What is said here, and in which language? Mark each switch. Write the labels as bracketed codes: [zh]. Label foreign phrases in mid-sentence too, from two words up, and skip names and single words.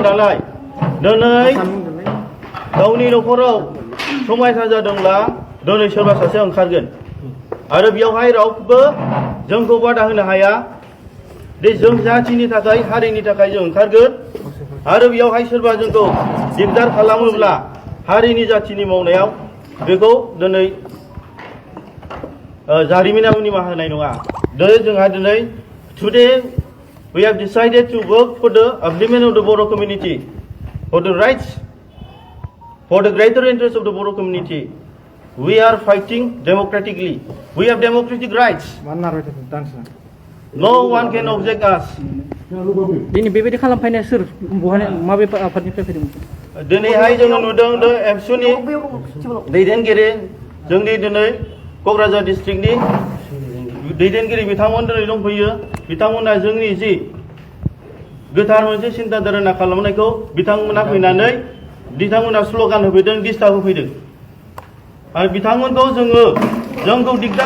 [brx] नालाय दिनै गावनि न'खराव समायसा जादोंब्ला दिनै सोरबा सासे ओंखारगोन आरो बेवहाय रावबो जोंखौ बादा होनो हाया दे जों जाथिनि थाखाय हारिनि थाखाय जों ओंखारगोन आरो बेवहाय सोरबा जोंखौ दिगदार खालामोब्ला हारिनि जाथिनि मावनायाव बेखौ दिनै जारिमिनाव निमाहा होनाय नङा जोंहा दिनै [en] टुडे we have decided to work for the upliftment of the Bodo community for the rights for the greater interest of the Bodo community we are fighting democratically we have democratic rights no one can object us [brx] दिनै बेबायदि खालामफैनाया सोर बहाय माबे आफादनिफ्राय फैदोंमोन? दिनैहाय जोङो नुदों एबसुनि दैदेनगिरि जोंनि दिनै क'क्राझार डिस्ट्रिक्टनि दैदेनगिरि बिथांमोन दिनै दंफैयो बिथांमोना जोंनि जि गोथार मोनसे सिन्ता धारना खालामनायखौ बिथांमोना फैनानै बिथांमोना स्ल'गान होफैदों डिस्टार्ब होफैदों आरो बिथांमोनखौ जोंखौ दिगदार